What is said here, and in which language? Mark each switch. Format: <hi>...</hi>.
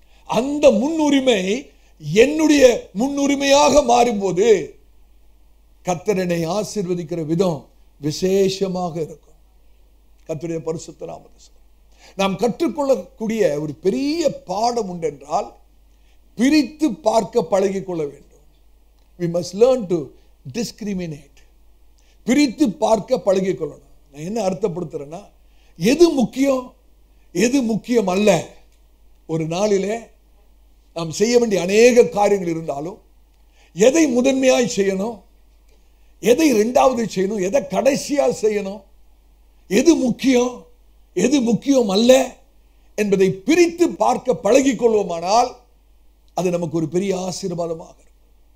<ta>அந்த முன்னுரிமை என்னுடைய முன்னுரிமையாக மாறும்போது கர்த்தர் என்னை ஆசீர்வதிக்கிற விதம் விசேஷமாக இருக்கும். கர்த்தருடைய பரிசுத்த நாமத்தை நாம் கற்றுக்கொள்ளக்கூடிய ஒரு பெரிய பாடம் உண்டென்றால், பிரித்து பார்க்க பழகிக் கொள்ள வேண்டும்.</ta> <en>we must learn to discriminate.</en> <ta>பிரித்து பார்க்க பழகிக் கொள்ளணும். நான் என்ன அர்த்தப்படுத்துறேன்னா, எது முக்கியம் எது முக்கியம் அல்ல. ஒரு நாளிலே நாம் செய்ய வேண்டிய அநேக காரியங்கள் இருந்தாலும், எதை முதன்மையாய் செய்யணும், எதை இரண்டாவது செய்யணும், எதை கடைசியா செய்யணும், எது முக்கியம் எது முக்கியம் அல்ல என்பதை பிரித்து பார்க்க பழகிக் கொள்வோமானால் அது நமக்கு ஒரு பெரிய ஆசீர்வாதமாக இருக்கும்.</ta>